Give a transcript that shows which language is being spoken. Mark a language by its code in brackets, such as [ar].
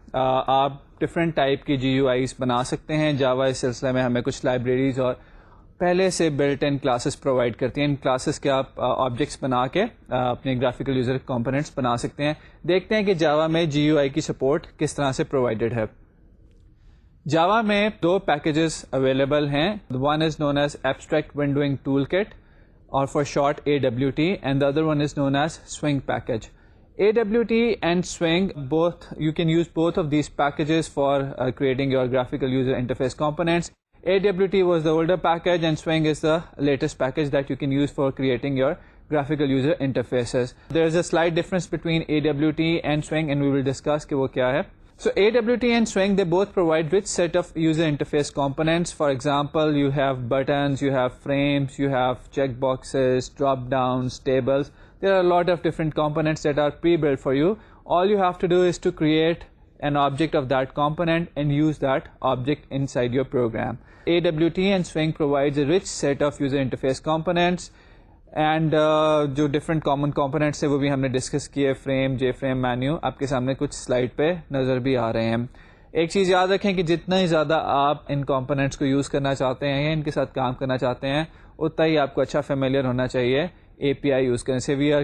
[ur] آپ different type کی جی you eyes بنا سکتے ہیں. جاوا اس سلسلے میں ہمیں کچھ لائبریریز اور پہلے سے بلٹ ان کلاسز پرووائڈ کرتی ہیں. ان کلاسز کے آپ آبجیکٹس بنا کے اپنے گرافیکل یوزر کمپوننٹس بنا سکتے ہیں. دیکھتے ہیں کہ جاوا میں جی یو آئی کی سپورٹ کس طرح سے پرووائڈڈ ہے. جاوا میں دو پیکیجز اویلیبل ہیں. [en] One is known as abstract windowing tool kit اور for short AWT, and the other one is known as Swing package. AWT and Swing, both you can use both of these packages for creating your graphical user interface components. AWT was the older package and Swing is the latest package that you can use for creating your graphical user interfaces. There is a slight difference between AWT and Swing and we will discuss [ur] کہ وہ کیا ہے. [en] So AWT and Swing, they both provide rich set of user interface components. For example, you have buttons, you have frames, you have checkboxes, drop downs, tables. There are a lot of different components that are pre-built for you. All you have to do is to create an object of that component and use that object inside your program. AWT and Swing provides a rich set of user interface components. [ur] And جو different common components ہیں وہ بھی ہم نے discuss کیے. Frame, جے frame, menu آپ کے سامنے کچھ سلائڈ پہ نظر بھی آ رہے ہیں. ایک چیز یاد رکھیں کہ جتنا ہی زیادہ آپ ان کمپوننٹس کو یوز کرنا چاہتے ہیں یا ان کے ساتھ کام کرنا چاہتے ہیں اتنا ہی آپ کو اچھا فیملیئر ہونا چاہیے اے پی آئی یوز کرنے سے.